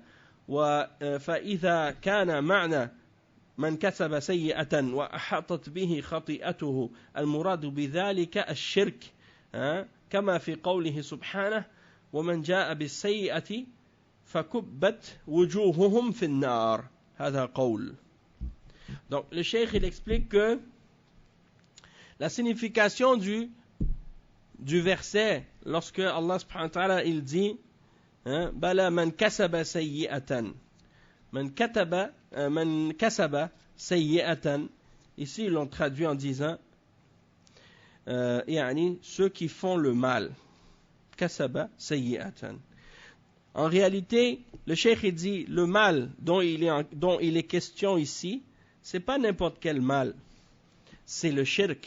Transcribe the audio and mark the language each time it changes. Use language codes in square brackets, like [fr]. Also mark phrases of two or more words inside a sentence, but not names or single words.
[ar] فإذا كان معنى من كسب سيئة وأحاطت به خطيئته المراد بذلك الشرك، كما في قوله سبحانه ومن جاء بالسيئة فكبت وجوههم في النار. هذا قول. [fr] Donc le cheikh il explique que la signification du verset lorsque Allah [ar] سبحانه وتعالى [fr] il dit [ar] بلى من كسب سيئة، من كسب سيئة, [fr] ici ils l'ont traduit en disant yani ceux qui font le mal, [ar] كسب سيئة. [fr] En réalité, le cheikh il dit le mal dont il est question ici, c'est pas n'importe quel mal, c'est le shirk.